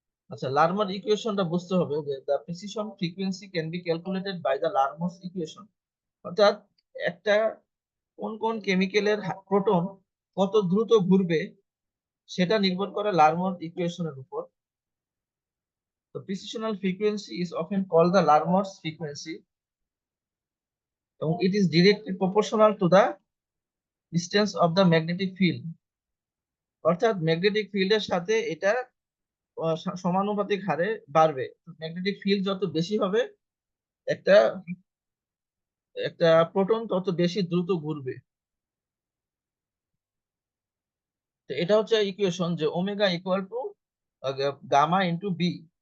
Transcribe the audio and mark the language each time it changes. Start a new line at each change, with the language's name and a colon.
Bangla: আচ্ছা, লারমার ইকুয়েশনটা বুঝতে হবে যে
English: The precision frequency can be calculated by the Larmor's equation.
Bangla: অর্থাৎ একটা কোন কোন কেমিক্যালের প্রোটন কত দ্রুত ঘুরবে সেটা নির্ভর করে লারমার ইকুয়েশনের উপর।
English: The precisional frequency is often called the Larmor's frequency এবং it is directly proportional to the distance of the magnetic field।
Bangla: অর্থাৎ ম্যাগনেটিক ফিল্ডের সাথে এটা সমানুপাতিক হারে বাড়বে। ম্যাগনেটিক ফিল্ড যত বেশি হবে, একটা একটা প্রোটন তত বেশি দ্রুত ঘুরবে। তো এটা হচ্ছে ইকুয়েশন যে omega equal to gamma into B.